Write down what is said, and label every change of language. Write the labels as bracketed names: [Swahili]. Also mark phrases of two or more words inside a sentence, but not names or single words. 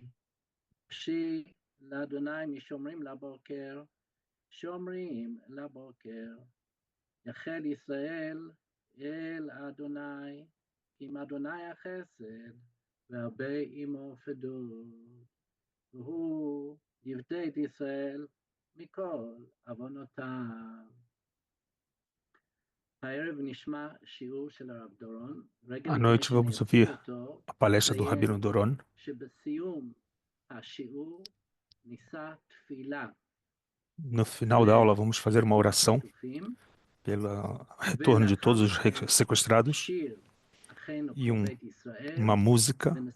[Hebrew] נפשי לאדוני משומרים לבוקר, שומרים לבוקר. יחל ישראל אל אדוני, עם אדוני החסד, והרבה עמו פדות. והוא יפדה את ישראל מכל עוונותיו. [Portuguese] À noite vamos ouvir a palestra do Rabino Doron. No final da aula vamos fazer uma oração pelo retorno de todos os sequestrados e uma música.